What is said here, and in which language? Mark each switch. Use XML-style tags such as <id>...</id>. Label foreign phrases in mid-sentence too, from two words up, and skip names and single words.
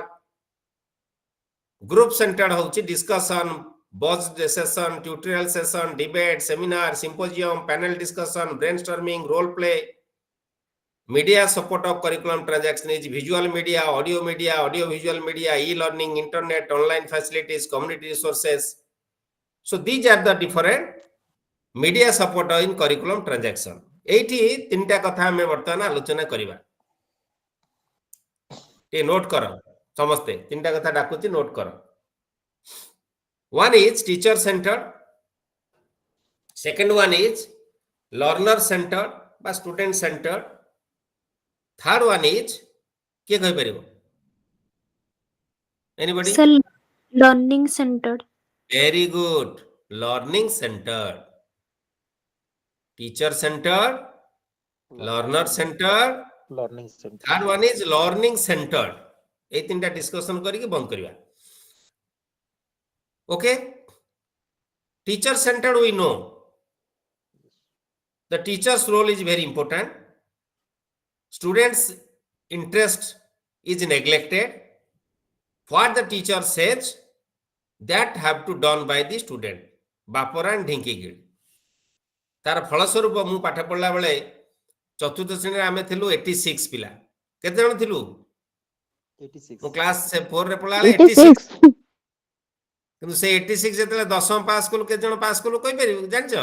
<en>Group centered hochi discussion, buzzed session, tutorial session, debate, seminar, symposium, panel discussion, brainstorming, role play. Media support of curriculum transaction is visual media, audio visual media, e-learning, internet, online facilities, community resources. So these are the different media support in curriculum transaction.</en> <or>ଏଠି ତିନିଟା କଥା ଆମେ ବର୍ତ୍ତମାନ ଆଲୋଚନା କରିବା. ତେ ନୋଟ କର ସମସ୍ତେ, ତିନିଟା କଥା ଡାକୁଛି ନୋଟ କର.</or> <en>One is teacher centered, second one is learner centered बा student centered, third one is</en> <or>କେ କହି ପାରିବ?</or> <en>Anybody? Sir, learning centered. Very good. Learning centered. Teacher centered, learner centered, learning center. third one is learning centered.</en> <or>ଏ ତିନିଟା ଡିସକସନ କରିକେ ବନ୍ଦ କରିବା.</or> <en>Okay? Teacher centered we know. The teacher's role is very important. Students' interest is neglected. What the teacher says, that have to done by the student. Bapora and Dhinkigid.</en> <or>ତାର ଫଳସ୍ୱରୂପ ମୁ ପାଠ ପଢ଼ିଲା ବେଳେ ଚତୁର୍ଥ ଶ୍ରେଣୀ ଆମେ ଥିଲୁ 86 ପିଲା. କେତେ ଜଣ ଥିଲୁ? 86. ମୁ କ୍ଲାସ 4 ରେ ପଢ଼ିଲା 86. କିନ୍ତୁ ସେ 86 ଯେତେବେଳେ 10th ପାସ କଲୁ କେତେ ଜଣ ପାସ କଲୁ କହି ପାରିବୁ ଜାଣିଛ?</or>